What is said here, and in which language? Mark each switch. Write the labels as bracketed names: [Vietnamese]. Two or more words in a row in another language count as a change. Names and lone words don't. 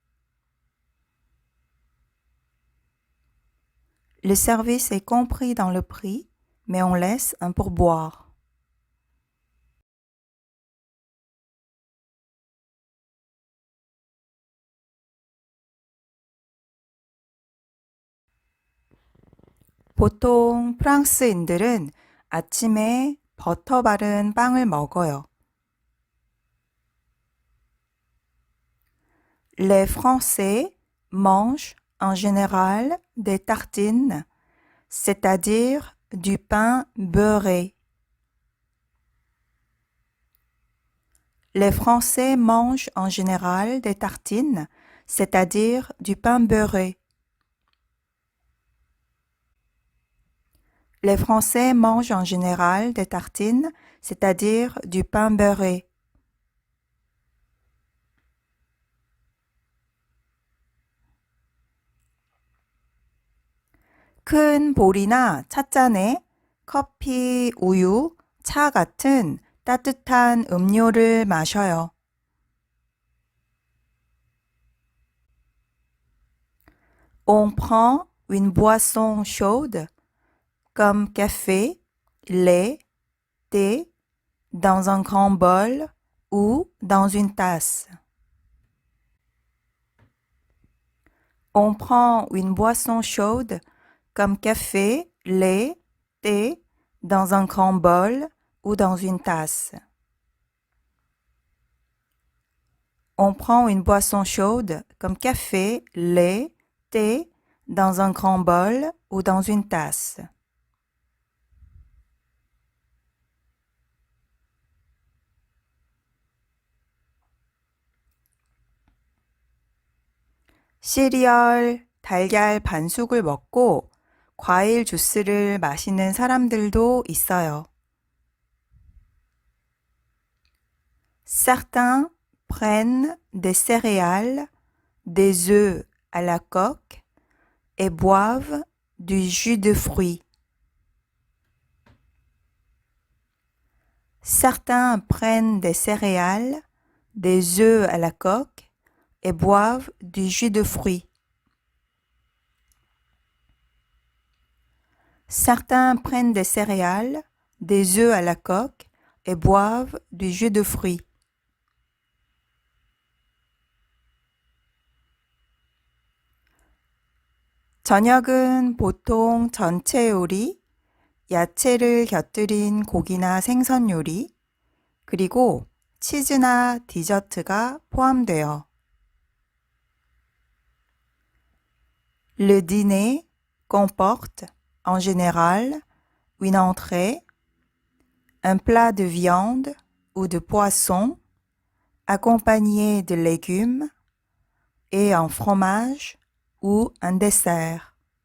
[French] Le service est compris dans le prix, mais on laisse un pourboire. [Korean] 보통 프랑스인들은 아침에 버터 바른 빵을 먹어요. [French] Les Français mangent en général des tartines, c'est-à-dire du pain beurré. Les Français mangent en général des tartines, c'est-à-dire du pain beurré. Les Français mangent en général des tartines, c'est-à-dire du pain beurré. [Korean] 큰 볼이나 찻잔에 커피, 우유, 차 같은 따뜻한 음료를 마셔요. [French] On prend une boisson chaude comme café, lait, thé dans un grand bol ou dans une tasse. On prend une boisson chaude comme café, lait, thé dans un grand bol ou dans une tasse. On prend une boisson chaude comme café, lait, thé dans un grand bol ou dans une tasse. [Korean] 시리얼, 달걀 반숙을 먹고 과일 주스를 마시는 사람들도 있어요. [French] Certains prennent des céréales, des œufs à la coque et boivent du jus de fruits. Certains prennent des céréales, des œufs à la coque et boivent du jus de fruits. Certains prennent des céréales, des œufs à la coque et boivent du jus de fruits. [Korean] 저녁은 보통 전체 요리, 야채를 곁들인 고기나 생선 요리, 그리고 치즈나 디저트가 포함돼요. [French] Le dîner comporte, en général, une entrée, un plat de viande ou de poisson, accompagné de légumes, et un fromage ou un dessert.